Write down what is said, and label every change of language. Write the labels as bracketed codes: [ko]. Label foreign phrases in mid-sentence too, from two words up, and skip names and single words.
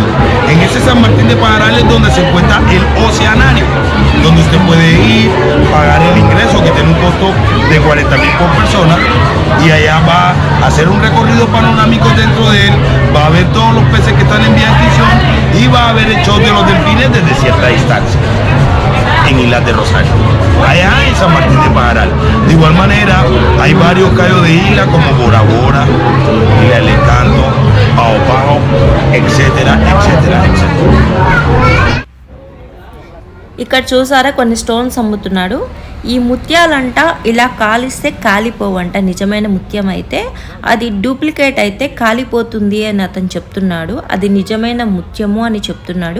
[es] En ese San Martín de Pajaral es donde se encuentra el oceanario, donde usted puede ir, pagar el ingreso que tiene un costo de 40,000 por persona, y allá va a hacer un recorrido panorámico dentro de él, va a ver todos los peces que están en vía de extinción y va a ver el show de los delfines desde cierta distancia en Islas de Rosario, allá en San Martín de Pajaral. De igual manera hay varios cayos de isla como Bora Bora, Isla del Encanto, Pao Pao, etcétera, etcétera, etcétera. [te] ఇక్కడ చూసారా కొన్ని స్టోన్స్ అమ్ముతున్నాడు. ఈ ముత్యాలంట ఇలా కాలిస్తే కాలిపోవంట. నిజమైన ముత్యం అయితే, అది డూప్లికేట్ అయితే కాలిపోతుంది అని అతను చెప్తున్నాడు. అది నిజమైన ముత్యము అని చెప్తున్నాడు.